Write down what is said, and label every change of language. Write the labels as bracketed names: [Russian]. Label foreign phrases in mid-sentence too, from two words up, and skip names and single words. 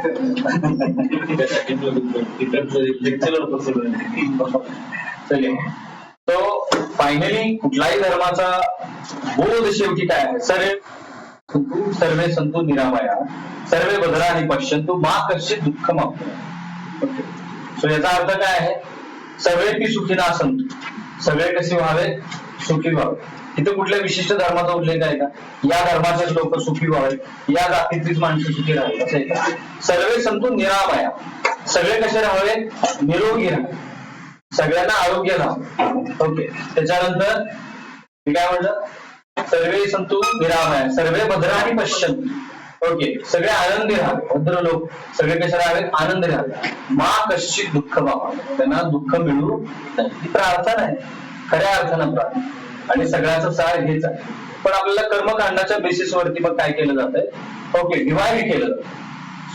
[Marathi] तो फायनली कुठलाही धर्माचा बोध शेवटी काय आहे, [Sanskrit] सर्वे संतु निरामया सर्वे बदराणी पश्यंतु मा कश्चित दुःख मागतो. [Marathi] सो याचा अर्थ काय आहे, [Sanskrit] सर्वे की सुखी ना संतु, [Marathi] सगळे कसे व्हावे, सुखी व्हावे. इथे कुठल्या विशिष्ट धर्माचा उल्लेख आहे का, या धर्माचेच लोक सुखी व्हावे, या जातीतलीच माणसं सुखी राहावी असं आहे का. [Sanskrit] सर्वे संतु निरामया, [Marathi] सगळे कसे राहावे, निरोगी राहावे, सगळ्यांना आरोग्य राहावे ओके. त्याच्यानंतर मी काय म्हटलं, [Sanskrit] सर्वे संतु निरामया सर्वे भद्राणी पश्यंतु [Marathi] ओके, सगळे आनंदी राहावे, भद्र लोक सगळे कसे राहावे, आनंदी राहावे. [Sanskrit] मा कश्चित दुःख [Marathi] व्हावे, त्यांना दुःख मिळू नाही. ही प्रार्थना आहे खऱ्या अर्थानं प्रार्थना, आणि सगळ्याचं सार हेच आहे. पण आपल्याला कर्मकांडाच्या बेसिसवरती मग काय केलं जात आहे ओके, डिवाइड केलं जातं.